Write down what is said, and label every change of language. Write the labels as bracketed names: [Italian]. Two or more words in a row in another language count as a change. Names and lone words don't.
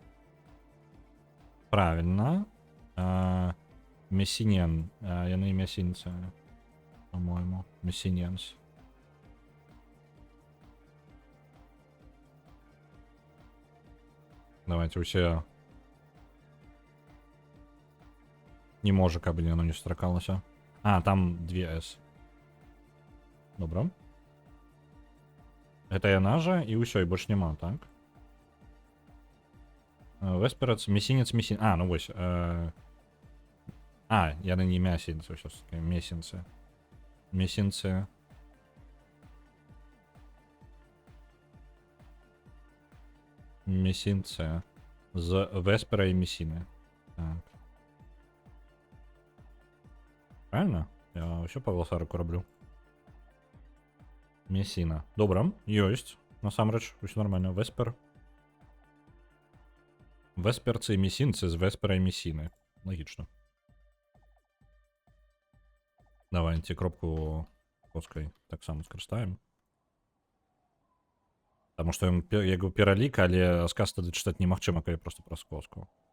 [Russian] Правильно. Мессинен. [Belarusian] Яны мессинцы. [Russian] По-моему. Мессиненс. [Belarusian] Давайте усе. [Ukrainian] Не може, [Russian] как бы оно не строкалося. Там 2 S. Добро. Это яна же, и усё, и больше нема, так? Весперец, мессинец, мессин... [Belarusian] ну вось. Яны не мясінцы, сейчас мессинцы. Мессинцы. Мессинцы. [Russian] З Веспера и Мессины. Так. Правильно? [Ukrainian] Я все по гласарику роблю. Мессина. Добре, [Russian] есть. [Belarusian] Насамрэч, все нормально. Веспер. Весперцы і місінцы з веспера і місіни. Логічно. Давайте кропку коскай так само скарыстаем. Таму што ён як бы пералік, але сказ тады чытаць немагчыма, калі проста праз коску.